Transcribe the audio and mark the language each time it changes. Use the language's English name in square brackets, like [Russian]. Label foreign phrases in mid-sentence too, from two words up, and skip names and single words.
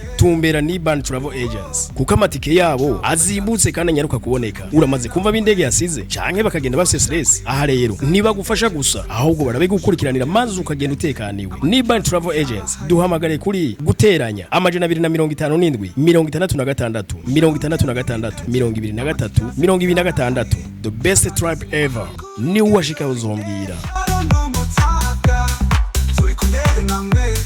[Rundi] tumbera Niban Travel Agents kuko amatike yabo azimbutse kandi anyaruka kuboneka uramaze kumva b'indege yasize canke bakagenda bafise stress aha rero ntibagufasha gusa ahubwo barabigukurikiranira maze ukagenda utekaniwe Niban Travel Agents duhamagare kuri guteranya 257 66 66 23 [English] the best tribe ever [Rundi] ni washika uzombwira.